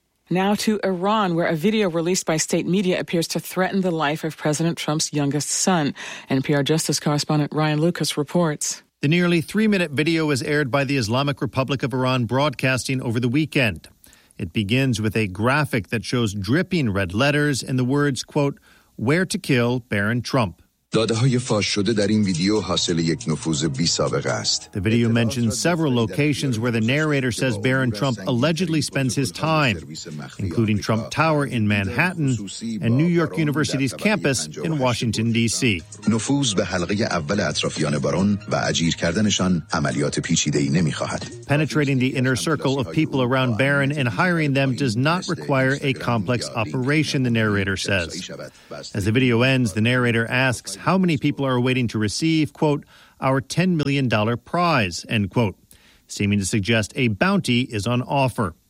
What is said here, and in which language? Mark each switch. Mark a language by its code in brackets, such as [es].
[en] Now to Iran, where a video released by state media appears to threaten the life of President Trump's youngest son. NPR Justice correspondent Ryan Lucas reports. The nearly 3-minute video was aired by the Islamic Republic of Iran Broadcasting over the weekend. It begins with a graphic that shows dripping red letters and the words, quote, "Where to kill Baron Trump." [fa] داده‌های فاش شده در این ویدیو حاصل یک نفوذ بی سابقه است. [en] The video mentions several locations where the narrator says Barron Trump allegedly spends his time, including Trump Tower in Manhattan and New York University's campus in Washington D.C. [fa] نفوذ به حلقه اول اطرافیان بارون و اجیر کردنشان عملیات پیچیده‌ای نمی‌خواهد. [en] Penetrating the inner circle of people around Barron and hiring them does not require a complex operation, the narrator says. As the video ends, the narrator asks, how many people are waiting to receive, quote, our $10 million prize, end quote, seeming to suggest a bounty is on offer.